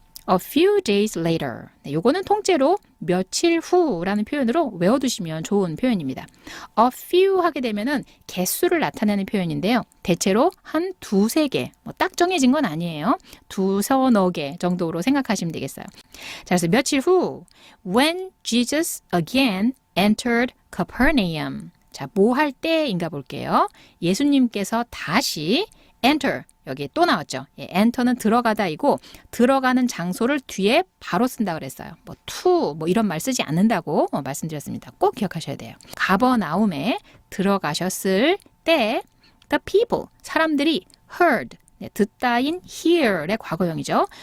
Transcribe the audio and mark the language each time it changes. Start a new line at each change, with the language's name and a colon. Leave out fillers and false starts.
English: A few days later.
Korean: 네, 요거는 통째로 며칠 후라는 표현으로 외워두시면 좋은 표현입니다. A few 하게 되면은 개수를 나타내는 표현인데요. 대체로 한 두세 개, 딱 정해진 건 아니에요. 두서너 개 정도로 생각하시면 되겠어요. 자, 그래서 며칠 후,
English: when Jesus again entered Capernaum.
Korean: 자, 뭐 할 때인가 볼게요. 예수님께서 다시 enter, 여기 또 나왔죠. enter는 들어가다이고 들어가는 장소를 뒤에 바로 쓴다 그랬어요. 뭐 to 이런 말 쓰지 않는다고 말씀드렸습니다. 꼭 기억하셔야 돼요. 가버나움에 들어가셨을 때
English: the people,
Korean: 사람들이
English: heard,
Korean: 네, 듣다인 hear의 과거형이죠.